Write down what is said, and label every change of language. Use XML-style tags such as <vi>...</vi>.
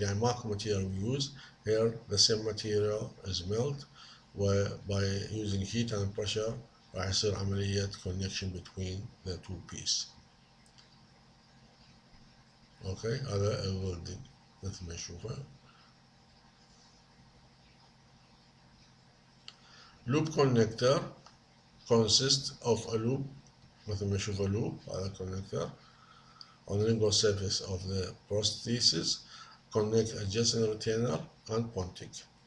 <ar>يعني ماكو</ar> <en>material we use here, the same material is melt by using heat and pressure</en> <ar>راح يصير عملية</ar> <en>connection between the two piece.</en> <ar>اوكي هذا welding مثل ما نشوفه.</ar> <en>loop connector consists of a loop</en> <ar>مثل ما نشوف</ar> <en>loop هذا connector on the lingual surface of the prosthesis connect adjacent retainer and pontic.</en>